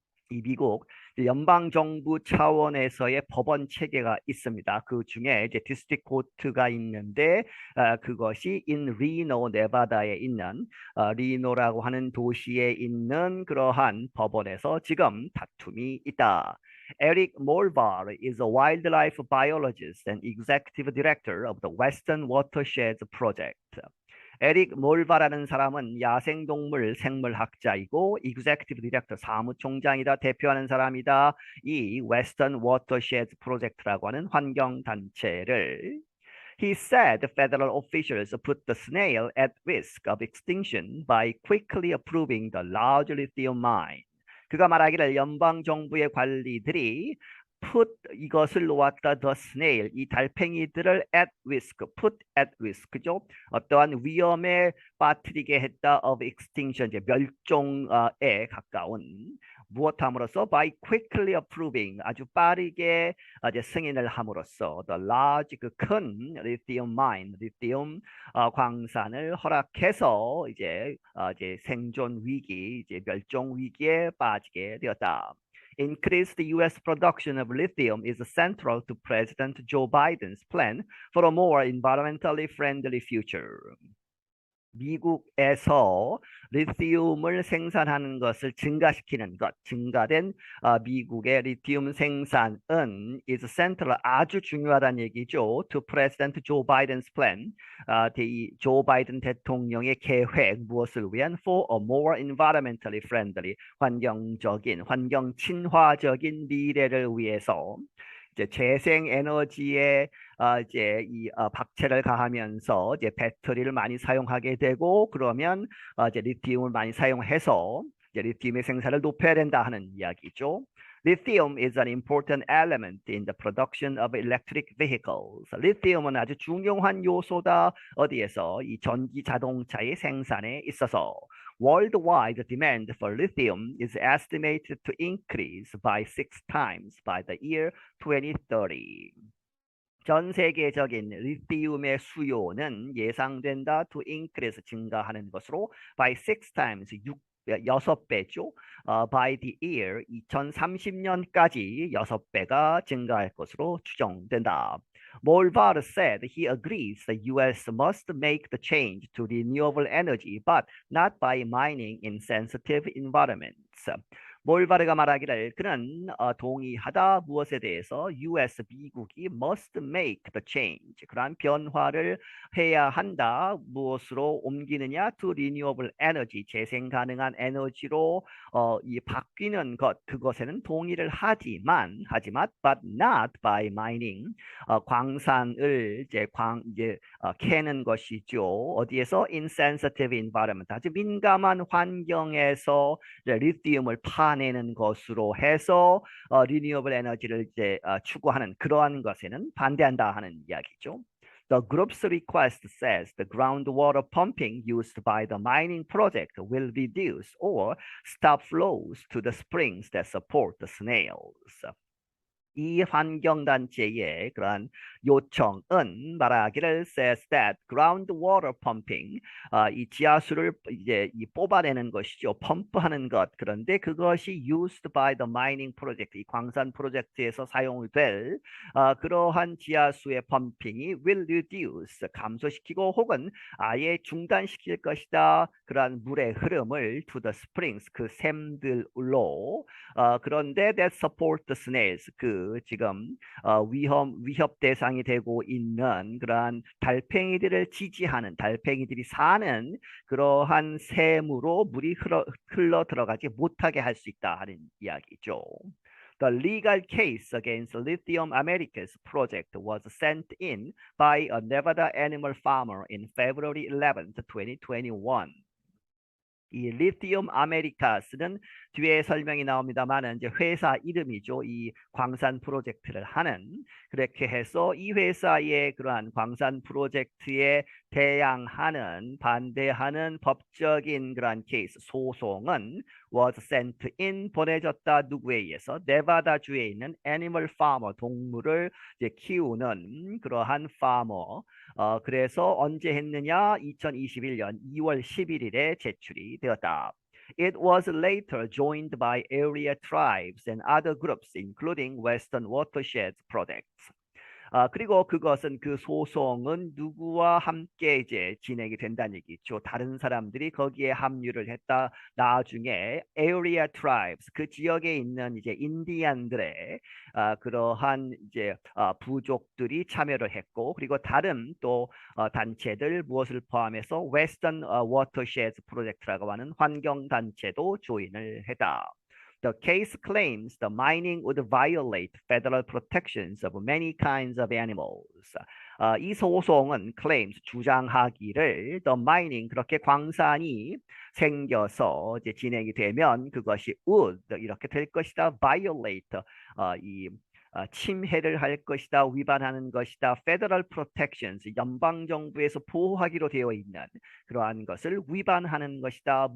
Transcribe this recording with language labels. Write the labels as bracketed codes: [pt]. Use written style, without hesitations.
[ko] 이 미국 연방 정부 차원에서의 법원 체계가 있습니다. 그 중에 이제 디스트릭 코트가 있는데 그것이 [en] in Reno, [ko] 네바다에 있는 리노라고 하는 도시에 있는 그러한 법원에서 지금 다툼이 있다. [en] Eric Morvar is a wildlife biologist and executive director of the Western Watersheds Project. [ko] 에릭 몰바라는 사람은 야생동물 생물학자이고 [en] executive director, [ko] 사무총장이다, 대표하는 사람이다. 이 Western Watershed Project라고 하는 환경단체를 [en] He said federal officials put the snail at risk of extinction by quickly approving the large lithium mine. [ko] 그가 말하기를 연방 정부의 관리들이 [en] put, [ko] 이것을 놓았다, [en] the snail, [ko] 이 달팽이들을 [en] at risk, put at risk [ko] 죠. 어떠한 위험에 빠뜨리게 했다 [en] of extinction, [ko] 이제 멸종에 가까운, 무엇함으로써 [en] by quickly approving, [ko] 아주 빠르게 이제 승인을 함으로써 [en] the large, [ko] 그 큰 [en] lithium mine, [ko] 리튬 광산을 허락해서 이제 생존 위기, 이제 멸종 위기에 빠지게 되었다. [en] Increased U.S. production of lithium is central to President Joe Biden's plan for a more environmentally friendly future. [ko] 미국에서 리튬을 생산하는 것을 증가시키는 것, 증가된 미국의 리튬 생산은 [en] is central, [ko] 아주 중요하다는 얘기죠. [en] To President Joe Biden's plan, [ko] 조 바이든 대통령의 계획, 무엇을 위한? [en] For a more environmentally friendly, [ko] 환경적인, 환경 친화적인 미래를 위해서. 이제 재생 에너지에 이제 이 박체를 가하면서 이제 배터리를 많이 사용하게 되고 그러면 이제 리튬을 많이 사용해서 이제 리튬의 생산을 높여야 된다 하는 이야기죠. [en] Lithium is an important element in the production of electric vehicles. [ko] 리튬은 아주 중요한 요소다. 어디에서? 이 전기 자동차의 생산에 있어서. [en] Worldwide demand for lithium is estimated to increase by 6 times by the year 2030. [ko] 전 세계적인 리튬의 수요는 예상된다 [en] to increase, [ko] 증가하는 것으로 [en] by 6 times, [ko] 여섯 배죠. [en] By the year [ko] 2030년까지 6배가 증가할 것으로 추정된다. [en] Molvar said he agrees the U.S. must make the change to renewable energy, but not by mining in sensitive environments. [ko] 몰바르가 말하기를 그는 동의하다 무엇에 대해서 US 미국이 [en] must make the change [ko] 그러한 변화를 해야 한다. 무엇으로 옮기느냐? [en] To renewable energy [ko] 재생 가능한 에너지로 이 바뀌는 것 그것에는 동의를 하지만 [en] but not by mining [ko] 광산을 이제 캐는 것이죠. 어디에서? [en] insensitive environment [ko] 아주 민감한 환경에서 리튬을 파내는 것으로 해서 리뉴어블 에너지를 이제 추구하는 그러한 것에는 반대한다 하는 이야기죠. [en] The group's request says the groundwater pumping used by the mining project will reduce or stop flows to the springs that support the snails. [ko] 이 환경단체의 그러한 요청은 말하기를 [en] says that groundwater pumping [ko] 이 지하수를 이제 뽑아내는 것이죠. 펌프하는 것. 그런데 그것이 [en] used by the mining project [ko] 이 광산 프로젝트에서 사용될 그러한 지하수의 펌핑이 [en] will reduce [ko] 감소시키고 혹은 아예 중단시킬 것이다. 그러한 물의 흐름을 [en] to the springs [ko] 그 샘들로 그런데 [en] that support the snails [ko] 지금 위협 대상이 되고 있는 그러한 달팽이들을 지지하는 달팽이들이 사는 그러한 샘으로 물이 흘러 들어가지 못하게 할 수 있다 하는 이야기죠. [en] The legal case against Lithium Americas project was sent in by a Nevada animal farmer in February 11th, 2021. [ko] 이 리티움 아메리카스는 뒤에 설명이 나옵니다만 이제 회사 이름이죠. 이 광산 프로젝트를 하는 그렇게 해서 이 회사의 그러한 광산 프로젝트에 대항하는 반대하는 법적인 그러한 케이스 소송은 [en] was sent in [ko] 보내졌다 누구에 의해서 네바다주에 있는 애니멀 파머 동물을 이제 키우는 그러한 파머 그래서 언제 했느냐? 2021년 2월 11일에 제출이 되었다. [en] It was later joined by area tribes and other groups, including Western Watershed Projects. [ko] 그리고 그것은 그 소송은 누구와 함께 이제 진행이 된다는 얘기죠. 다른 사람들이 거기에 합류를 했다. 나중에 [en] area tribes [ko] 그 지역에 있는 이제 인디안들의 그러한 이제 부족들이 참여를 했고 그리고 다른 또 단체들 무엇을 포함해서 Western Watershed Project라고 하는 환경 단체도 조인을 했다. The case claims the mining would violate federal protections of many kinds of animals. 이 소송은 [en] claims [ko] 주장하기를 [en] the mining [ko] 그렇게 광산이 생겨서 이제 진행이 되면 그것이 [en] would [ko] 이렇게 될 것이다. [en] violate [ko] 이 침해를 할 것이다, 위반하는 것이다. [en] Federal protections, [ko] 연방 정부에서 보호하기로 되어 있는 그러한 것을 위반하는 것이다.